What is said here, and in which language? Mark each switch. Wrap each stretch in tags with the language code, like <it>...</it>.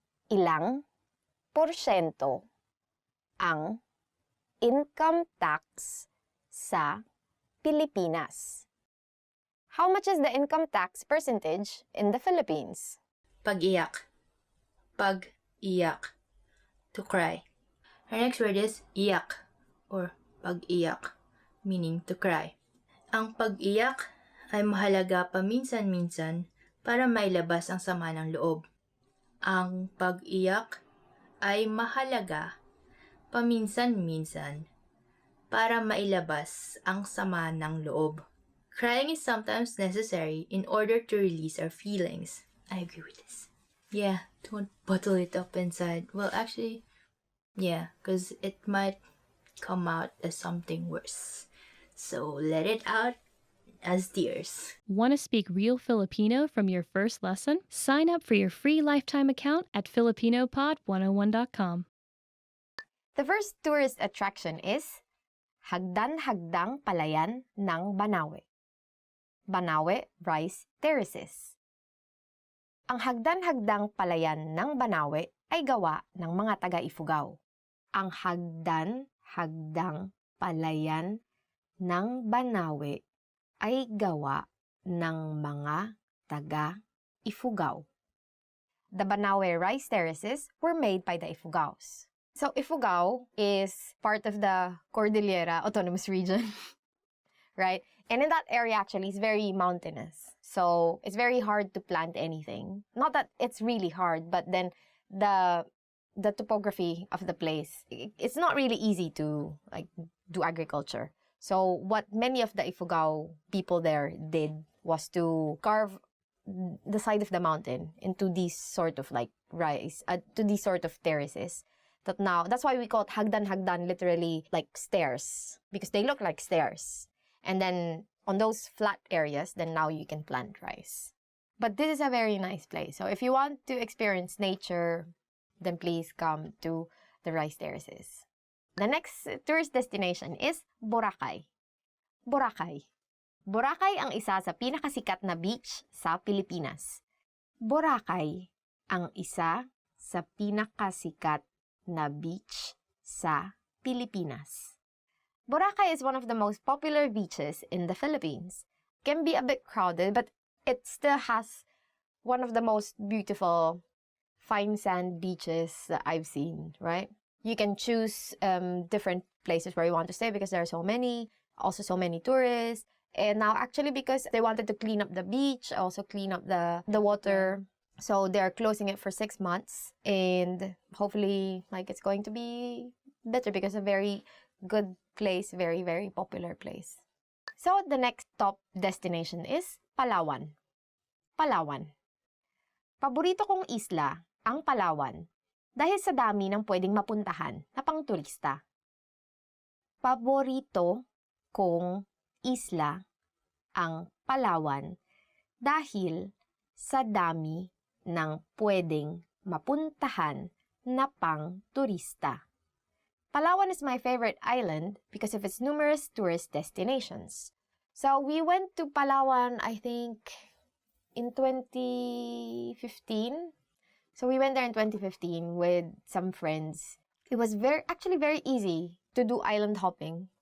<tl>Ilang porsyento ang income tax sa Pilipinas?</tl> <en>How much is the income tax percentage in the Philippines?</en> <tl>Pag-iyak. Pag-iyak.</tl> <en>To cry. Our next word is iyak or pag-iyak, meaning to cry.</en> <tl>Ang pag-iyak ay mahalaga paminsan-minsan para mailabas ang sama ng loob. Ang pag-iyak ay mahalaga paminsan-minsan para mailabas ang sama ng loob.</tl> <en>Crying is sometimes necessary in order to release our feelings. I agree with this. Yeah, don't bottle it up inside. Well, actually, yeah, because it might come out as something worse. So let it out as tears. Want to speak real Filipino from your first lesson? Sign up for your free lifetime account at filipinopod101.com. The first tourist attraction is Hagdan-Hagdang Palayan ng Banawe. Banawe Rice Terraces.</en> <tl>Ang Hagdan-Hagdang Palayan ng Banawe ay gawa ng mga taga-Ifugao. Ang Hagdan-Hagdang Palayan ng Banawe ay gawa ng mga taga-Ifugao.</tl> <en>The Banawe Rice Terraces were made by the Ifugaos. So, Ifugao is part of the Cordillera Autonomous Region, right? And in that area, actually, it's very mountainous. So, it's very hard to plant anything. Not that it's really hard, but then the topography of the place, it's not really easy to like do agriculture. So, what many of the Ifugao people there did was to carve the side of the mountain into these sort of like to these sort of terraces. That's why we call it hagdan, literally like stairs, because they look like stairs. And then on those flat areas, then now you can plant rice. But this is a very nice place. So if you want to experience nature, then please come to the rice terraces. The next tourist destination is Boracay. Boracay.</en> <tl>Boracay ang isa sa pinakasikat na beach sa Pilipinas. Boracay ang isa sa pinakasikat na beach sa Pilipinas.</tl> <en>Boracay is one of the most popular beaches in the Philippines. Can be a bit crowded, but it still has one of the most beautiful fine sand beaches that I've seen, right? You can choose different places where you want to stay because there are so many tourists. And now actually because they wanted to clean up the beach, also clean up the water, so they're closing it for 6 months. And hopefully like it's going to be better because it's a very good place, very, very popular place. So the next top destination is Palawan. Palawan.</en> <tl>Paborito kong isla ang Palawan dahil sa dami ng pwedeng mapuntahan na pang-turista. Paborito kong isla ang Palawan dahil sa dami ng pwedeng mapuntahan na pang-turista.</tl> <en>Palawan is my favorite island because of its numerous tourist destinations. So we went to Palawan, I think, in 2015. So we went there in 2015 with some friends. It was actually very easy to do island hopping.</en>